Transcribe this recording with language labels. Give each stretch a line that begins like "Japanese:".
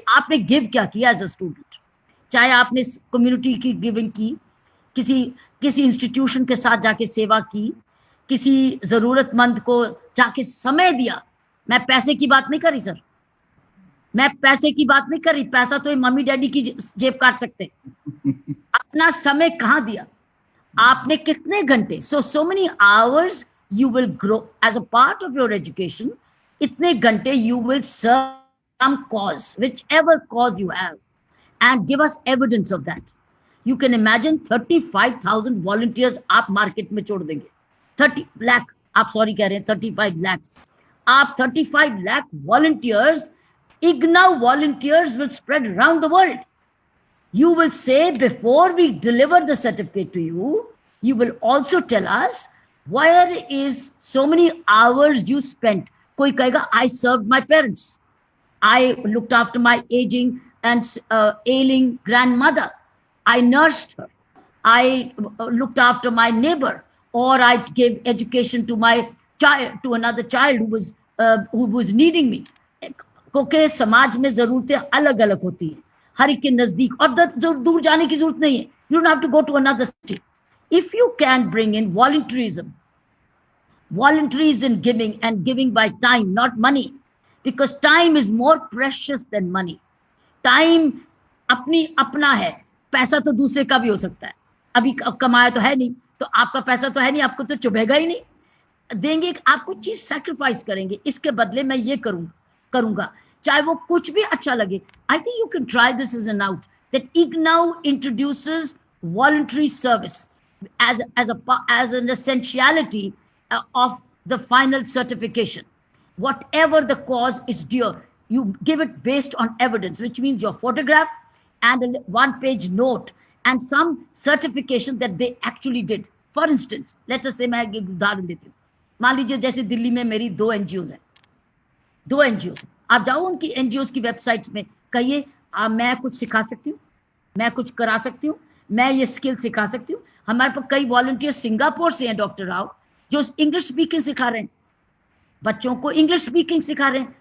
Hindi: आपने गिव क्या किया
English: as a student,
Hindi: चाहे आपने कम्युनिटी की गिविंग की, किसी इंस्टीट्यूशन के साथ जाके सेवा की, किसी जरूरतमंद को जाके समय दिया. मैं पैसे की बात नहीं करी सर, मैं पैसे की बात नहीं करी, पैसा तो मम्मी डैडी की जेब काट सकते हैं. अपना समय कहाँ दिया आपने, कितने घंटे.
English: So many hours you will grow as a part of your education.
Hindi: इतने घंटे
English: You will serve some cause, whichever cause you have, and give us evidence of that. You can imagine 35,000 volunteers
Hindi: आप market में छोड़ देंगे. 30 लाख आप sorry कह रहे हैं, 35 lakhs. आप
English: 35 lakh volunteers, IGNOU volunteers will spread around the world. You will say, before we deliver the certificate to you, you will also tell us where is so many hours you spent.
Hindi: कोई कहेगा,
English: I served my parents, I looked after my aging and ailing grandmother, I nursed her, I looked after my neighbor, or I gave education to my child, to another child who was needing me.
Hindi: क्योंकि समाज में जरूरतें अलग अलग होती हैं. हर एक के नजदीक, और दूर जाने की जरूरत नहीं है.
English: You don't have to go to another city. If you can bring in voluntarism in giving, and giving by time, not money, because time is more precious than money.
Hindi: Time अपना है, पैसा तो दूसरे का भी हो सकता है. अभी कमाया तो है नहीं, तो आपका पैसा तो है नहीं, आपको तो चुभेगा ही नहीं. देंगे, आप कुछ चीज सैक्रिफाइस करेंगे, इसके बदले मैं ये करूंगा, चाहे वो कुछ भी अच्छा लगे.
English: I think you can try this as an out, that IGNOU introduces voluntary service as an essentiality of the final certification. Whatever the cause is dear, you give it based on evidence, which means your photograph and a one-page note and some certification that they actually did. For instance, let us say,
Hindi: मैं एक उदाहरण देती हूँ. मान लीजिए जैसे दिल्ली में मेरी 2 NGOs हैं, 2 NGOs. आप जाओ उनकी NGOs की वेबसाइट्स में, कहिए मैं कुछ सिखा सकती हूँ, मैं कुछ करा सकती हूँ, मैं ये स्किल सिखा सकती हूँ. हमारे पास कई वॉलंटियर्स सिंगापुर से हैं, डॉक्टर राव, जो इंग्लिश स्पीकिंग सिखा रहे हैं, बच्चों को इंग्लिश स्पीकिंग सिखा रहे हैं.